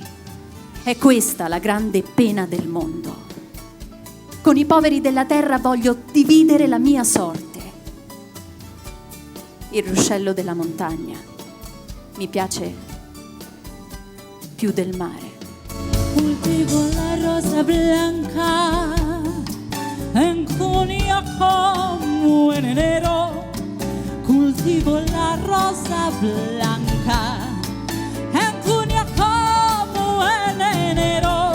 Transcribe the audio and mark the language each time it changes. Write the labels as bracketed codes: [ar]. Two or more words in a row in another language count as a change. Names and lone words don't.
[it] È questa la grande pena del mondo. Con i poveri della terra voglio dividere la mia sorte. Il ruscello della montagna mi piace più del mare. [es] Cultivo la rosa blanca en junio como en enero. Cultivo la rosa blanca en junio como en enero.